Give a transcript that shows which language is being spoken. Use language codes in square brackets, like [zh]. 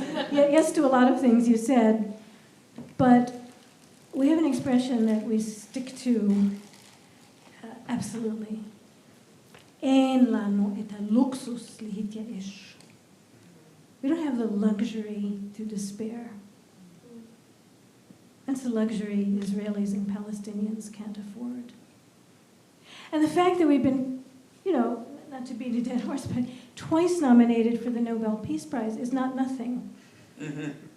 [en] Yes to a lot of things you said, but we have an expression that we stick to absolutely. [he] אין לנו את הלוקסוס להתייאש. [en] We don't have the luxury to despair. That's a luxury Israelis and Palestinians can't afford. And the fact that we've been, not to beat a dead horse, but twice nominated for the Nobel Peace Prize is not nothing. Mm-hmm.